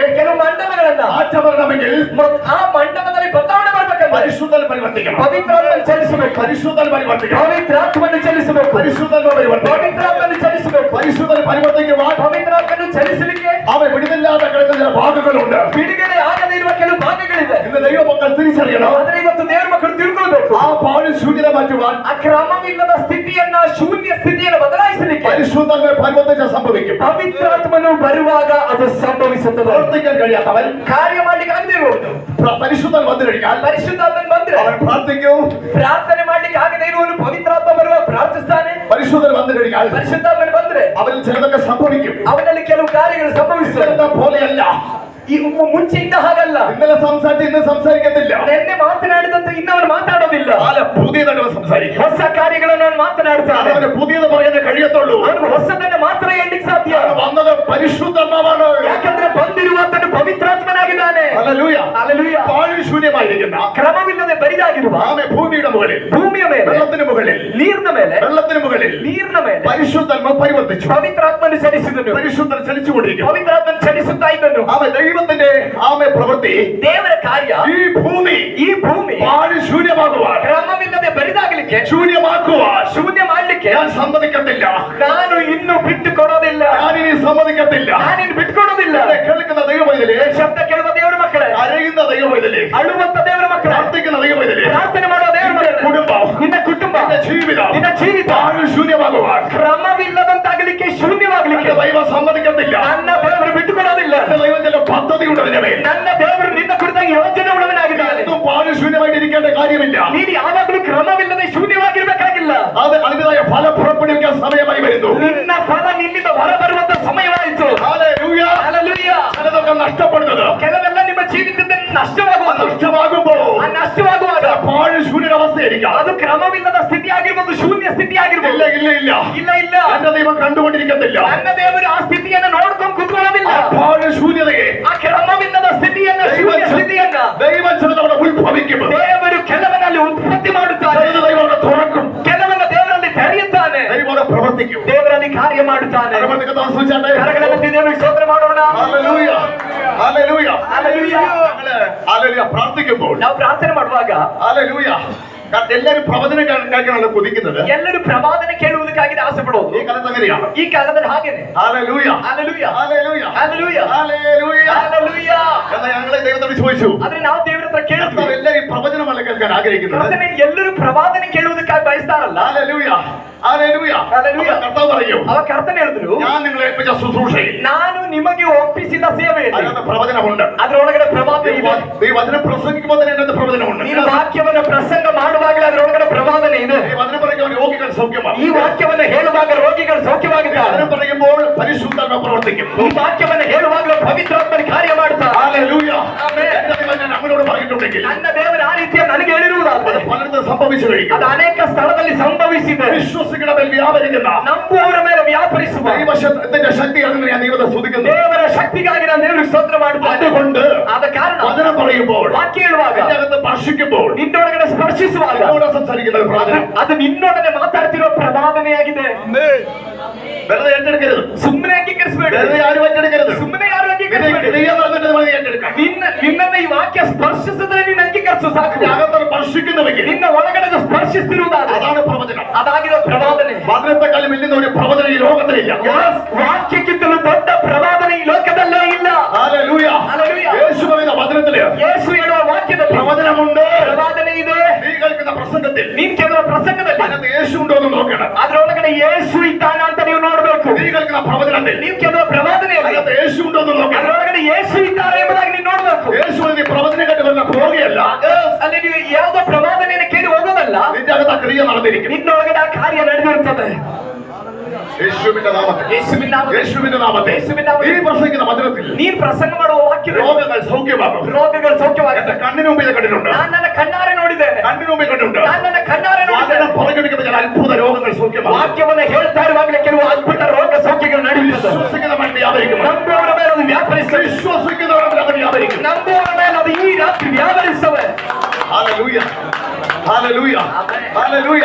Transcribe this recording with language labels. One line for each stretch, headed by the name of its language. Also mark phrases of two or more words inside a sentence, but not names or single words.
Kannada: ಕೆಲವು ಮಂಡಲಗಳನ್ನ
Malayalam: മാറ്റം വരണമെങ്കിൽ
Kannada: ಆ ಮಂಡಲದಲ್ಲಿ ಬದಲಾವಣೆ ಮಾಡಬೇಕಂದ್ರೆ
Malayalam: പരിശുദ്ധൻ പരിവർത്തിക്കണം.
Kannada: ಪವಿತ್ರಾತ್ಮನು ಚಲಿಸಬೇಕು.
Malayalam: പരിശുദ്ധൻ പരിവർത്തിക്കണം.
Kannada: ಪವಿತ್ರಾತ್ಮನು ಚಲಿಸಬೇಕು.
Malayalam: പരിശുദ്ധൻ പരിവർത്തിക്കണം.
Kannada: ಪವಿತ್ರಾತ್ಮನು ಚಲಿಸಬೇಕು.
Malayalam: പരിശുദ്ധൻ പരിവർത്തിക്കുവാൻ
Kannada: ಪವಿತ್ರಾತ್ಮನು ಚಲಿಸಲಿಕ್ಕೆ
Malayalam: അവൻ വിടുന്നില്ലാതെ കിടക്കുന്ന ചില ഭാഗങ്ങളുണ്ട്.
Kannada: ಬಿಡುಗಡೆ ಆಗದೇ ಇರುವ ಕೆಲವು ಭಾಗಗಳಿವೆ.
Malayalam: ഇന്ന് ദൈവമക്കൾ തിരിച്ചറിയണം.
Kannada: ಆದ್ರೆ ಇವತ್ತು ದೇವರ ಮಕ್ಕಳು ತಿಳ್ಕೊಳ್ಬೇಕು.
Malayalam: ആ പാഴ് ശൂന്യത മാറ്റുവാൻ
Kannada: ಆ ಕ್ರಮವಿಲ್ಲದ ಸ್ಥಿತಿಯನ್ನ ಶೂನ್ಯ ಸ್ಥಿತಿಯನ್ನು ಬದಲಾಯಿಸಲಿಕ್ಕೆ
Malayalam: പരിശുദ്ധൻ പരിവർത്തന സംഭവിക്കും.
Kannada: ಪವಿತ್ರಾತ್ಮನು ಬರುವಾಗ ಅದು ಸಂಭವಿಸುತ್ತದೆ.
Malayalam: പ്രവർത്തിക്കാൻ കഴിയാത്തവൻ
Kannada: ಕಾರ್ಯ ಮಾಡ್ಲಿಕ್ಕೆ ಆಗದೆ ಇರುವುದು
Malayalam: പരിശുദ്ധൻ വന്നു കഴിഞ്ഞാൽ
Kannada: ಪರಿಶುದ್ಧಾತ್ಮನು ಬಂದ್ರೆ
Malayalam: അവൻ പ്രാർത്ഥിക്കും.
Kannada: ಪ್ರಾರ್ಥನೆ ಮಾಡ್ಲಿಕ್ಕೆ ಆಗದೆ ಇರುವನು ಪವಿತ್ರಾತ್ಮ ಬರುವ ಪ್ರಾರ್ಥಿಸ್ತಾನೆ.
Malayalam: പരിശുദ്ധൻ വന്നു കഴിഞ്ഞാൽ
Kannada: ಪರಿಶುದ್ಧಾತ್ಮನು ಬಂದ್ರೆ
Malayalam: അവരിൽ ചിലതൊക്കെ സംഭവിക്കും.
Kannada: ಅವನಲ್ಲಿ ಕೆಲವು ಕಾರ್ಯಗಳು ಸಂಭವಿಸುತ್ತವೆ.
Malayalam: ഇന്നലത്തെ പോലെയല്ല.
Kannada: ಈ ಮುಂಚೆ ಇದ್ದ ಹಾಗಲ್ಲ.
Malayalam: ഇന്നലെ സംസാരിച്ച് ഇന്ന് സംസാരിക്കത്തില്ല.
Kannada: ನಿನ್ನೆ ಮಾತನಾಡಿದಂತೆ ಇನ್ನವನು ಮಾತಾಡೋದಿಲ್ಲ.
Malayalam: അല്ല, പുതിയതായിട്ട് സംസാരിക്കും.
Kannada: ಹೊಸ ಕಾರ್ಯಗಳನ್ನು ಅವನು ಮಾತನಾಡ್ತಾನೆ.
Malayalam: അവന് പുതിയത് പറയാനേ കഴിയത്തുള്ളൂ.
Kannada: ಅವನು ಹೊಸದನ್ನ ಮಾತ್ರ ಹೇಳಲಿಕ್ಕೆ ಸಾಧ್ಯ.
Malayalam: വന്നത് പരിശുദ്ധാത്മാവാണ്.
Kannada: ಯಾಕಂದ್ರೆ ಬಂದಿರುವಂತನು ಪವಿತ್ರಾತ್ಮನಾಗಿದ್ದಾನೆ.
Malayalam: ഹല്ലേലൂയ.
Kannada: ಹಲ್ಲೆಲೂಯ.
Malayalam: പാഴ് ശൂന്യമായിരിക്കുന്ന
Kannada: ಕ್ರಮವಿಲ್ಲದೆ ಬರಿದಾಗಿರುವ
Malayalam: ആമേ ഭൂമിയുടെ മുകളിൽ,
Kannada: ಭೂಮಿಯ ಮೇಲೆ,
Malayalam: വെള്ളത്തിന് മുകളിൽ,
Kannada: ನೀರಿನ ಮೇಲೆ,
Malayalam: വെള്ളത്തിന് മുകളിൽ
Kannada: ನೀರಿನ ಮೇಲೆ
Malayalam: പരിശുദ്ധാത്മ പരിവർത്തിച്ചു.
Kannada: ಪವಿತ್ರಾತ್ಮನು ಚಲಿಸಿದನು.
Malayalam: പരിശുദ്ധൻ ചലിച്ചുകൊണ്ടിരിക്കും.
Kannada: ಪವಿತ್ರಾತ್ಮನು ಚಲಿಸುತ್ತಾ ಇದ್ದನು.
Malayalam: ആമേ ദൈവത്തിന്റെ ആമേ പ്രവൃത്തി
Kannada: ದೇವರ ಕಾರ್ಯ
Malayalam: ഈ ഭൂമി
Kannada: ಈ ಭೂಮಿ
Malayalam: പാഴ് ശൂന്യമാകുവാൻ,
Kannada: ಕ್ರಮವಿಲ್ಲದೆ ಬರಿದಾಗಲಿಕ್ಕೆ,
Malayalam: ശൂന്യമാക്കുവാൻ
Kannada: ಶೂನ್ಯ ಮಾಡ್ಲಿಕ್ಕೆ
Malayalam: ഞാൻ സമ്മതിക്കത്തില്ല.
Kannada: ನಾನು ಇನ್ನು ಬಿಟ್ಟು ಕೊಡೋದಿಲ್ಲ.
Malayalam: ഞാനിനി സമ്മതിക്കത്തില്ല.
Kannada: ನಾನಿನ್ನು ಬಿಟ್ಟು ಕೊಡೋದಿಲ್ಲ.
Malayalam: എന്നെ കേൾക്കുന്ന ദൈവമൈതലേ,
Kannada: ಶಬ್ದ ಕೇಳುವ ದೇವರ ಮಕ್ಕಳೇ,
Malayalam: കരയുന്ന ദൈവമൈതലേ,
Kannada: ಅಳುವಂತ ದೇವರ ಮಕ್ಕಳೇ,
Malayalam: പ്രാർത്ഥിക്കുന്ന ദൈവമൈതലേ,
Kannada: ಪ್ರಾರ್ಥನೆ ಮಾಡುವ ದೇವರ ಮಕ್ಕಳೇ,
Malayalam: കുടുംബം,
Kannada: ನಿನ್ನ ಕುಟುಂಬ,
Malayalam: നിന്റെ ജീവിതം
Kannada: ನಿನ್ನ ಜೀವಿತ
Malayalam: പാഴ് ശൂന്യമാകുവാൻ
Kannada: ಕ್ರಮವಿಲ್ಲದಂತಾಗಲಿಕ್ಕೆ, ಶೂನ್ಯವಾಗಲಿಕ್ಕೆ
Malayalam: എന്റെ ദൈവം സമ്മതിക്കത്തില്ല.
Kannada: ನನ್ನ ದೇವರು ಬಿಟ್ಟು ಕೊಡೋದಿಲ್ಲ.
Malayalam: എന്റെ ദൈവം ചില പദ്ധതിയുണ്ട് അതിന്റെ മേൽ.
Kannada: ನನ್ನ ದೇವರು ನಿನ್ನ ಕುರಿತಾಗಿ ಯೋಚನೆ ಉಳ್ಳವನಾಗಿದ್ದಾನೆ.
Malayalam: എന്നും പാഴ് ശൂന്യമായിട്ട് ഇരിക്കേണ്ട കാര്യമില്ല.
Kannada: ನೀನು ಯಾವಾಗಲೂ ಕ್ರಮವಿಲ್ಲದೆ ಶೂನ್ಯವಾಗಿರ್ಬೇಕಾಗಿಲ್ಲ.
Malayalam: അത് അതിൻ്റെതായ ഫലം പുറപ്പെടുവിക്കാൻ സമയമായി വരുന്നു.
Kannada: ನಿನ್ನ ಫಲ ನಿನ್ನಿಂದ ಹೊರಬರುವಂತ ಸಮಯವಾಯಿತು.
Malayalam: ഹല്ലേലൂയ.
Kannada: ಹಲ್ಲೆಲೂಯ.
Malayalam: ചിലതൊക്കെ നഷ്ടപ്പെടുന്നത്
Kannada: ಕೆಲವೆಲ್ಲ ನಿಮ್ಮ ಜೀವಿತದಲ್ಲಿ ನಷ್ಟವಾಗುವುದು.
Malayalam: നഷ്ടമാകുമ്പോൾ
Kannada: ಆ ನಷ್ಟವಾಗುವಾಗ
Malayalam: പാഴ് ശൂന്യരവസ്ഥയായിരിക്കാം.
Kannada: ಅದು ಕ್ರಮವಿಲ್ಲದ ಸ್ಥಿತಿ ಆಗಿರ್ಬೋದು, ಶೂನ್ಯ ಸ್ಥಿತಿ
Malayalam: ഇല്ല
Kannada: ಆಗಿರ್ಬೋದು.
Malayalam: ഇല്ല ഇല്ല
Kannada: ಇಲ್ಲ ಇಲ್ಲ,
Malayalam: എന്റെ ദൈവം കണ്ടുകൊണ്ടിരിക്കത്തില്ല.
Kannada: ನನ್ನ ದೇವರು ಆ ಸ್ಥಿತಿಯನ್ನು ನೋಡ್ಕೊಂಡು ಕುತ್ಕೊಳ್ಳೋದಿಲ್ಲ.
Malayalam: ആ പാഴ് ശൂന്യതയെ
Kannada: ಆ ಕ್ರಮವಿಲ್ಲದ ಸ್ಥಿತಿಯನ್ನ, ಶೂನ್ಯ ಸ್ಥಿತಿಯನ್ನ
Malayalam: ദൈവം ചിലതവിടെ ഉത്ഭവിക്കും.
Kannada: ದೇವರು ಕೆಲವರಲ್ಲಿ ಉತ್ಪತ್ತಿ ಮಾಡುತ್ತಾನೆ,
Malayalam: ചിലത് ദൈവം അവിടെ തുറക്കും.
Kannada: ಕೆಲವನ್ನ ದೇವರಲ್ಲಿ ತೆರೆಯುತ್ತಾನೆ,
Malayalam: ദൈവം അവിടെ പ്രവർത്തിക്കും.
Kannada: ದೇವರಲ್ಲಿ ಕಾರ್ಯ ಮಾಡುತ್ತಾನೆ.
Malayalam: കരമൊക്കെ താമസിച്ചാട്ടെ.
Kannada: ಕರಗಳೆತ್ತಿ ದೇವರಿಗೆ ಸ್ತೋತ್ರ ಮಾಡೋಣ.
Malayalam: ഹല്ലേലൂയ. ഹല്ലേലൂയ.
Kannada: ಹಲ್ಲೆಲೂಯ.
Malayalam: ഹല്ലേലൂയ. പ്രാർത്ഥിക്കുമ്പോൾ
Kannada: ನಾವು ಪ್ರಾರ್ಥನೆ ಮಾಡುವಾಗ
Malayalam: ഹല്ലേലൂയ. കാരണം എല്ലാവരും പ്രവചനം കേൾക്കാനാണ് കൊതിക്കുന്നത്.
Kannada: ಎಲ್ಲರೂ ಪ್ರವಾದನೆ ಕೇಳುವುದಕ್ಕಾಗಿ ಆಸೆ ಪಡೋದು.
Malayalam: ഈ കാലത്ത് അങ്ങനെയാണ്.
Kannada: ಈ ಕಾಲದಲ್ಲಿ ಹಾಗೇನೆ.
Malayalam: ഹല്ലേലൂയ.
Kannada: ಹಲ್ಲೆಲೂಯ.
Malayalam: ഹല്ലേലൂയ.
Kannada: ಹಲ್ಲೆಲೂಯ.
Malayalam: ഹല്ലേലൂയ.
Kannada: ಹಲ್ಲೆಲೂಯ.
Malayalam: എന്നാൽ ഞങ്ങളെ ദൈവത്തോട് ചോദിച്ചു,
Kannada: ಆದ್ರೆ ನಾವು ದೇವರ ಹತ್ರ ಕೇಳಿದ್ವಿ,
Malayalam: കർത്താവ് എല്ലാവരും പ്രവചനമല്ല കേൾക്കാൻ ആഗ്രഹിക്കുന്നത്.
Kannada: ಕರ್ತನೇ, ಎಲ್ಲರೂ ಪ್ರವಾದನೆ ಕೇಳುವುದಕ್ಕಾಗಿ ಬಯಸ್ತಾರಲ್ಲ.
Malayalam: ഹല്ലേലൂയ. ഹല്ലേലൂയ. ഹല്ലേലൂയ. കർത്താവ് പറയും,
Kannada: ಅವ ಕರ್ತನೆ ಹೇಳಿದ್ರು,
Malayalam: ഞാൻ നിങ്ങളെ ഏൽപ്പിച്ച ശുശ്രൂഷയിൽ
Kannada: ನಾನು ನಿಮಗೆ ಒಪ್ಪಿಸಿದ ಸೇವೆಯಲ್ಲಿ
Malayalam: അതിനകത്ത് പ്രവചനമുണ്ട്.
Kannada: ಅದರೊಳಗಡೆ ಪ್ರವಾದನೆ ಇದೆ.
Malayalam: ഈ വചനം പ്രസംഗിക്കുമ്പോൾ തന്നെ അതിനകത്ത് പ്രവചനമുണ്ട്.
Kannada: ನೀನು ವಾಕ್ಯವನ್ನು ಪ್ರಸಂಗ ಮಾಡುವಾಗಲೇ ಅದರೊಳಗಡೆ ಪ್ರವಾದನೆ ಇದೆ.
Malayalam: ഈ വചനം പറയുമ്പോൾ പറയുമ്പോൾ രോഗികൾ സൗഖ്യമാകും.
Kannada: ಈ ವಾಕ್ಯವನ್ನು ಹೇಳುವಾಗ ರೋಗಿಗಳು ಸೌಖ್ಯವಾಗಿದ್ದಾರೆ.
Malayalam: അതിനെ പറയുമ്പോൾ പരിശുദ്ധാത്മ പ്രവർത്തിക്കും.
Kannada: ಈ ವಾಕ್ಯವನ್ನು ಹೇಳುವಾಗಲೂ ಪವಿತ್ರಾತ್ಮನ ಕಾರ್ಯ ಮಾಡ್ತಾರೆ.
Malayalam: ഹല്ലേലൂയ.
Kannada: ಆಮೆನ್.
Malayalam: എന്റെ ദൈവം ഞാൻ അങ്ങോട്ട് പറഞ്ഞിട്ടുണ്ടെങ്കിൽ
Kannada: ನನ್ನ ದೇವರು ಆ ರೀತಿಯ ನನಗೆ ಹೇಳಿರುವುದಾದರೆ
Malayalam: പലയിടത്തും സംഭവിച്ചു കഴിഞ്ഞു.
Kannada: ಅದು ಅನೇಕ ಸ್ಥಳದಲ್ಲಿ ಸಂಭವಿಸಿದೆ.
Malayalam: വിശ്വസിക്കുന്ന മേൽ വ്യാപരിക്കുന്ന
Kannada: ನಂಬುವವರ ಮೇಲೆ ವ್ಯಾಪರಿಸುವ
Malayalam: ദൈവത്തിന്റെ ശക്തി അതിനെ ഞാൻ ദൈവത്തെ സ്തുതിക്കുന്നു.
Kannada: ದೇವರ ಶಕ್ತಿಗಾಗಿ ನಾನು ದೇವರಿಗೆ ಸ್ತೋತ್ರ ಮಾಡುತ್ತೇನೆ.
Malayalam: അതുകൊണ്ട്
Kannada: ಆದ ಕಾರಣ
Malayalam: വചനം പറയുമ്പോൾ
Kannada: ವಾಕ್ಯ ಹೇಳುವಾಗ
Malayalam: എന്റെ അകത്ത് സ്പർശിക്കുമ്പോൾ
Kannada: ನಿನ್ನೊಳಗಡೆ ಸ್ಪರ್ಶಿಸುವಾಗ
Malayalam: എന്നോട് സംസാരിക്കുന്ന ഒരു പ്രാർത്ഥന
Kannada: ಅದು ನಿನ್ನೊಡನೆ ಮಾತಾಡ್ತಿರೋ ಪ್ರವಾದನೆಯಾಗಿದೆ.
Malayalam: വെറുതെ ഏറ്റെടുക്കരുത്.
Kannada: ಸುಮ್ಮನೆ ಅಂಗೀಕರಿಸಬೇಡ.
Malayalam: വെറുതെ ആരും ഏറ്റെടുക്കരുത്.
Kannada: ಸುಮ್ಮನೆ ಯಾರು ಅಂಗೀಕರಿಸಬೇಡ.
Malayalam: ഏറ്റെടുക്കാം.
Kannada: ನಿನ್ನ ಈ ವಾಕ್ಯ ಸ್ಪರ್ಶಿಸಿದ್ರೆ ನೀನು ಅಂಗೀಕರಿಸು ಸಾಕು.
Malayalam: അകത്ത് സ്പർശിക്കുന്നുവെങ്കിൽ
Kannada: ನಿನ್ನ ಒಳಗಡೆ ಸ್ಪರ್ಶಿಸ್ತಿರುವುದಾದ್ರೆ
Malayalam: അതാണ് പ്രവചനം.
Kannada: ಅದಾಗಿರೋ ಪ್ರವಾದನೆ.
Malayalam: വചനത്തെക്കാളും വലിയ ഒരു പ്രവചനം ഈ ലോകത്തിലില്ല.
Kannada: ವಾಕ್ಯಕ್ಕಿಂತಲೂ ದೊಡ್ಡ ಪ್ರವಾದನೆ ಈ ಲೋಕದಲ್ಲೇ ಇಲ್ಲ.
Malayalam: ഹല്ലേലൂയ. ഹല്ലേലൂയ. യേശു പറയുന്ന വചനത്തില്
Kannada: ಯೇಸು ಹೇಳುವ ವಾಕ್ಯದಲ್ಲಿ
Malayalam: പ്രവചനമുണ്ട്.
Kannada: ಪ್ರವಾದನೆ ಇದೆ.
Malayalam: നീ കേൾക്കുന്ന പ്രസംഗത്തിൽ
Kannada: ನೀನ್ ಕೇಳುವ ಪ್ರಸಂಗದಲ್ಲಿ
Malayalam: അതിനകത്ത് യേശു ഉണ്ടോ എന്ന് നോക്കണം.
Kannada: ಅದರೊಳಗಡೆ ಯೇಸು ಇದ್ದಾನ ಅಂತ ನೀವು ನೋಡ್ಬೇಕು.
Malayalam: നീ കേൾക്കുന്ന പ്രവചനത്തിൽ
Kannada: ನೀವು ಕೇಳುವ ಪ್ರವಾದನೆಯಲ್ಲಿ
Malayalam: അതിനകത്ത് യേശു ഉണ്ടോ എന്ന് നോക്കണം.
Kannada: ಅದರೊಳಗಡೆ ಯೇಸು ಇದ್ದಾರೆ ಎಂಬುದಾಗಿ ನೀವು ನೋಡ್ಬೇಕು.
Malayalam: യേശു നീ പ്രവചനം കേട്ട് വരുന്ന പോവുകയല്ല.
Kannada: ಅಲ್ಲಿ ನೀವು ಯಾವುದೋ ಪ್ರವಾದನೆಯನ್ನು ಕೇಳಿ ಹೋಗೋದಲ್ಲ.
Malayalam: നിന്റെ അകത്ത് ആ ക്രിയ നടന്നിരിക്കും.
Kannada: ನಿನ್ನೊಳಗಡೆ ಆ ಕಾರ್ಯ ನಡೆದಿರುತ್ತದೆ.
Malayalam: യേശുവിന്റെ നാമത്തിൽ
Kannada: ಯೇಸುವಿನ ನಾಮದಲ್ಲಿ
Malayalam: യേശുവിന്റെ നാമത്തിൽ
Kannada: യേശുವಿನ ನಾಮದಲ್ಲಿ
Malayalam: നീ പ്രസംഗിക്കുന്ന വചനത്തിൽ
Kannada: ನೀನು ಪ್ರಸಂಗ ಮಾಡುವ ವಾಕ್ಯದಲ್ಲಿ
Malayalam: രോഗങ്ങൾ സൗഖ്യമാകും.
Kannada: ರೋಗಗಳು ಸೌಖ್ಯವಾಗುತ್ತೆ.
Malayalam: എന്റെ കണ്ണിന് മുമ്പിൽ കണ്ടിട്ടുണ്ട്.
Kannada: ನಾನು ನನ್ನ ಕಣ್ಣಾರೆ ನೋಡಿದ್ದೇನೆ.
Malayalam: കണ്ണിന് മുമ്പിൽ കണ്ടിട്ടുണ്ട്.
Kannada: ನಾನು ನನ್ನ ಕಣ್ಣಾರೆ
Malayalam: വചനം
Kannada: ನೋಡಿದ್ದೇನೆ.
Malayalam: പറഞ്ഞെടുക്കുന്ന ചില അത്ഭുത രോഗങ്ങൾ സൗഖ്യമാകും.
Kannada: ವಾಕ್ಯವನ್ನು ಹೇಳ್ತಾ ಇರುವಾಗಲೇ ಕೆಲವು ಅದ್ಭುತ ರೋಗ ಸೌಖ್ಯಗಳು ನಡೆಯುತ್ತದೆ.
Malayalam: വിശ്വസിക്കുന്ന മേൽ വ്യാപരിക്കും.
Kannada: ನಂಬುವವರ ಮೇಲೆ ಅದು ವ್ಯಾಪರಿಸ್ತವೆ.
Malayalam: വിശ്വസിക്കുന്നവരുടെ മേൽ അത് വ്യാപരിക്കും.
Kannada: ನಂಬುವವರ ಮೇಲೆ ಅದು ಈ ರಾತ್ರಿ ವ್ಯಾಪರಿಸ್ತವೆ.
Malayalam: ഹല്ലേലൂയ. ഹല്ലേലൂയ. ഹല്ലേലൂയ.